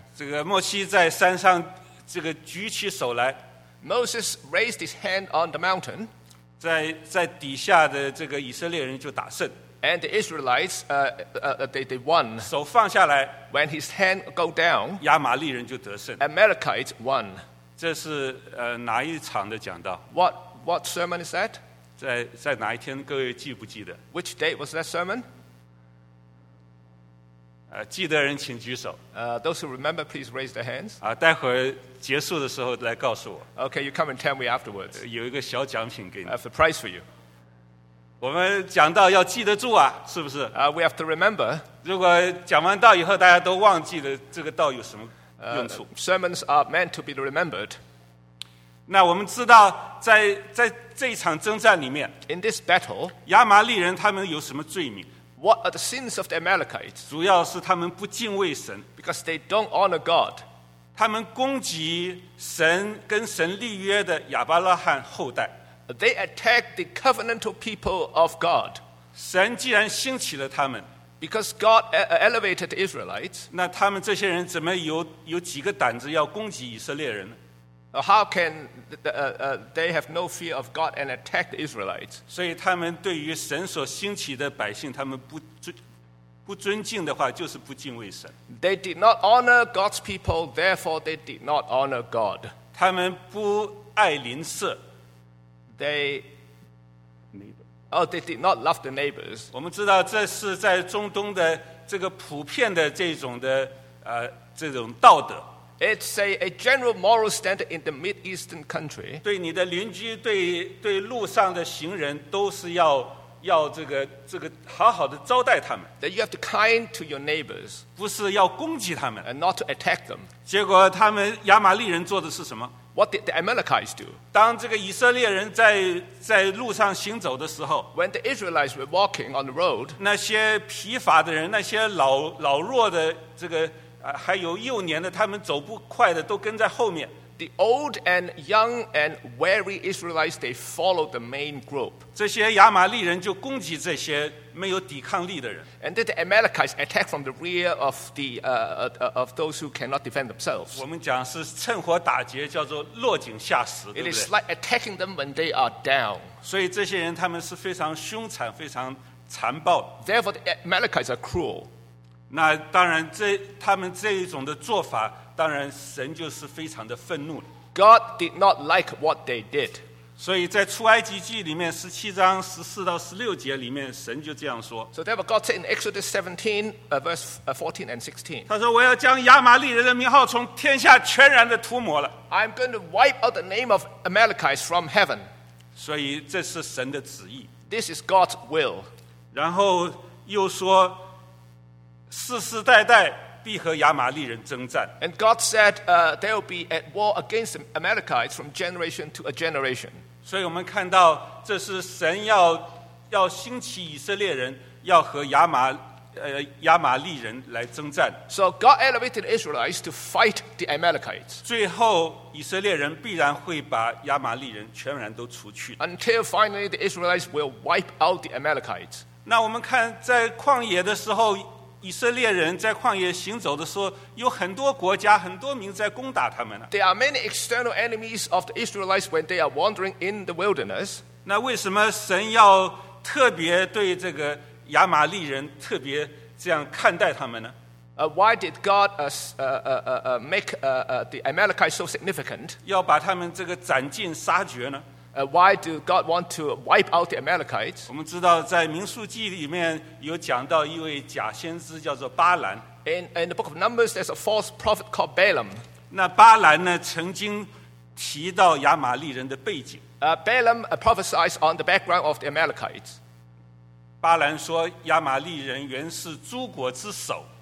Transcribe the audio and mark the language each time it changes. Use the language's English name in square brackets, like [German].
[Chinese] 这个摩西在山上这个举起手来。 [English] Moses raised his hand on the mountain. [Chinese] 在底下的这个以色列人就打胜。 [English] And the Israelites, they won. [Chinese] 手放下来。 [English] When his hand go down, [Chinese] 亚玛利人就得胜。 [English] Amalekites won. [Chinese] 这是哪一场的讲道？ [English] What sermon is that? [Chinese] 在哪一天？各位记不记得？ [English] Which day was that sermon? [Chinese] 记得人请举手。 [English] Those who remember, please raise their hands. [Chinese] 待会儿结束的时候来告诉我。 [English] Okay, you come and tell me afterwards. [Chinese] 有一个小奖品给你。 [English] I have a prize for you. [Chinese] 我们讲道要记得住啊，是不是？ [English] We have to remember. [Chinese] 如果讲完道以后大家都忘记了，这个道有什么用处？ [English] Sermons are meant to be remembered. [Chinese] 那我们知道在这场征战里面， [English] In this battle, [Chinese] 亚玛利人他们有什么罪名？ [English] What are the sins of the Amalekites? [Chinese] 主要是他们不敬畏神。 [English] Because they don't honor God. [Chinese] 他们攻击神跟神立约的亚伯拉罕后代。 [English] They attack the covenantal people of God. [Chinese] 神既然兴起了他们， [English] Because God elevated the Israelites, [Chinese] 那他们这些人怎么有几个胆子要攻击以色列人呢？ [English] How can they have no fear of God and attack the Israelites? [Chinese] 所以他们对于神所兴起的百姓，他们不尊敬的话，就是不敬畏神。 [English] They did not honor God's people, therefore they did not honor God. [Chinese] 他们不爱邻舍。 [English] They did not love the neighbors. [Chinese] 我们知道这是在中东的这个普遍的这种的这种道德。 [English] It's a general moral standard in the Mid Eastern country. [Chinese] 对你的邻居，对路上的行人，都是要这个好好的招待他们。 [English] That you have to kind to your neighbors. [Chinese] 不是要攻击他们。 [English] And not to attack them. [Chinese] 结果他们亚玛利人做的是什么？ [English] What did the Amalekites do? [Chinese] 当这个以色列人在路上行走的时候， [English] When the Israelites were walking on the road, [Chinese] 那些疲乏的人，那些老弱的这个还有幼年的，他们走不快的都跟在后面。 [English] The old and young and weary Israelites, they followed the main group. [Chinese] 这些亚玛利人就攻击这些没有抵抗力的人。 [English] And the Amalekites attack from the rear of of those who cannot defend themselves. [Chinese] 我们讲是趁火打劫，叫做落井下石，对不对？ [English] It is like attacking them when they are down. [Chinese] 所以这些人他们是非常凶残，非常残暴。 [English] Therefore, the Amalekites are cruel. [Chinese] 那当然他们这一种的做法，当然神就是非常的愤怒。 [English] God did not like what they did. [Chinese] 所以在出埃及记里面17章14到16节里面，神就这样说。 [English] So therefore God said in Exodus 17 verse 14 and 16, [Chinese] 他说我要将亚玛利人的名号从天下全然的涂抹了。 [English] I'm going to wipe out the name of Amalekites from heaven. [Chinese] 所以这是神的旨意。 [English] This is God's will. [Chinese] 然后又说世世代代必和亚玛利人征战。 [English] And God said, they will be at war against the Amalekites from generation to a generation. [Chinese] 所以我们看到这是神要兴起以色列人，要和亚玛利人来征战。 [English] So God elevated Israelites to fight the Amalekites. [Chinese] 最后以色列人必然会把亚玛利人全然都除去。 [English] Until finally the Israelites will wipe out the Amalekites. [Chinese] 那我们看在旷野的时候，以色列人在旷野行走的时候，有很多国家、很多民在攻打他们呢。 [English] There are many external enemies of the Israelites when they are wandering in the wilderness. [Chinese] 那为什么神要特别对这个亚玛利人特别这样看待他们呢？ [English] Why did God make the Amalekites so significant? [Chinese] 要把他们这个斩尽杀绝呢？ [English] Why do God want to wipe out the Amalekites? [Chinese] 我们知道在民数记里面有讲到一位假先知叫做巴兰。 [English] In the book of Numbers, there's a false prophet called Balaam. [Chinese] 那巴兰呢曾经提到亚玛利人的背景。 [English] Balaam prophesied on the background of the Amalekites. [Chinese] 巴兰说亚玛利人原是诸国之首。